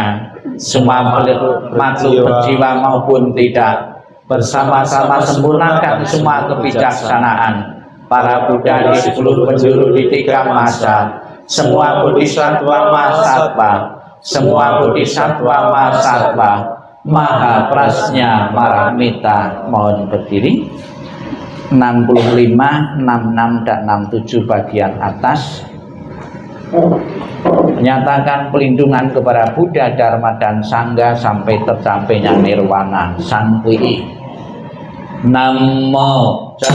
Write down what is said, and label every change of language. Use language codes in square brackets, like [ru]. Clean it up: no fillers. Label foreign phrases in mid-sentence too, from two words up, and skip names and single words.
[id] Semua makhluk berjiwa maupun tidak, bersama-sama sempurnakan semua kebijaksanaan. Para Buddha di 10 penjuru di 3 masa, semua [sa] bodhisattva mahasatva, [id] semua [sa] bodhisattva mahasatva, maha prasnya maramita. [id] Mohon berdiri. 65, 66, dan 67 bagian atas menyatakan pelindungan kepada Buddha, Dharma, dan Sangha sampai tercapainya nirwana sankwi. Namo